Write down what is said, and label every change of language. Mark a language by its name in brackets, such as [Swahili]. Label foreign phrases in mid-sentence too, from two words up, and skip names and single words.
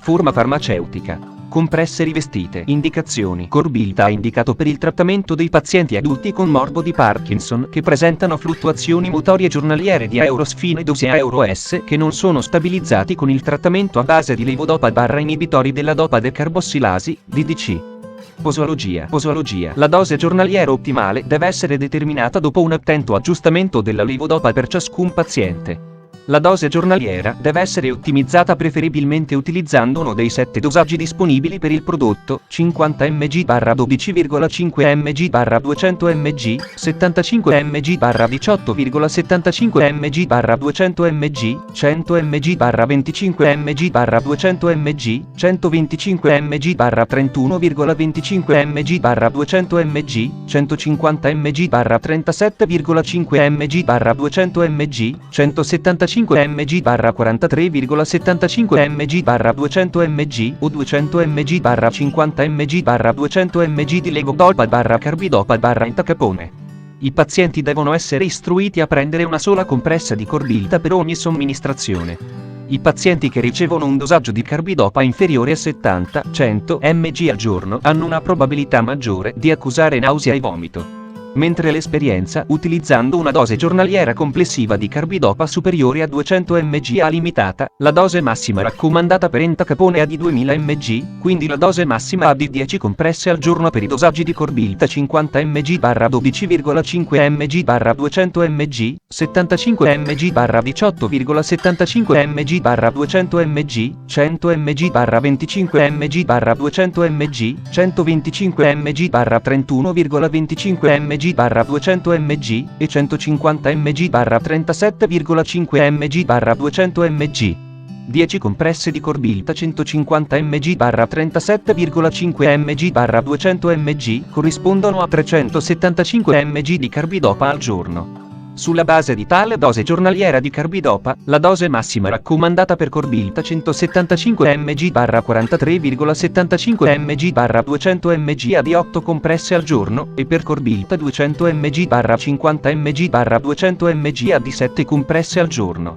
[Italian] Forma farmaceutica: compresse rivestite. Indicazioni: Corbilta è indicato per il trattamento dei pazienti adulti con morbo di Parkinson che presentano fluttuazioni motorie giornaliere di eurosfine-dosi e euro-S che non sono stabilizzati con il trattamento a base di levodopa/inibitori della dopa-decarbossilasi, DDC. Posologia. La dose giornaliera ottimale deve essere determinata dopo un attento aggiustamento della levodopa per ciascun paziente. La dose giornaliera deve essere ottimizzata preferibilmente utilizzando uno dei 7 dosaggi disponibili per il prodotto: 50 mg/12,5 mg/200 mg, 75 mg/18,75 mg/200 mg, 100 mg/25 mg/200 mg, 125 mg/31,25 mg/200 mg, 150 mg/37,5 mg/200 mg, 175 mg/43,75 mg/200 mg o 200 mg/50 mg/200 mg di levodopa/carbidopa/entacapone. I pazienti devono essere istruiti a prendere una sola compressa di Corbilta per ogni somministrazione. I pazienti che ricevono un dosaggio di carbidopa inferiore a 70-100 mg al giorno hanno una probabilità maggiore di accusare nausea e vomito, mentre l'esperienza utilizzando una dose giornaliera complessiva di carbidopa superiore a 200 mg ha limitata la dose massima raccomandata per entacapone a di 2000 mg, quindi la dose massima a di 10 compresse al giorno per i dosaggi di Corbilta 50 mg/12,5 mg/200 mg, 75 mg/18,75 mg/200 mg, 100 mg/25 mg/200 mg, 125 mg/31,25 mg/200 mg e 150 mg/37,5 mg/200 mg. 10 compresse di Corbilta 150 mg/37,5 mg/200 mg corrispondono a 375 mg di carbidopa al giorno. Sulla base di tale dose giornaliera di carbidopa, la dose massima raccomandata per Corbilta 175 mg/43,75 mg/200 mg ha di 8 compresse al giorno e per Corbilta 200 mg/50 mg/200 mg ha di 7 compresse al giorno.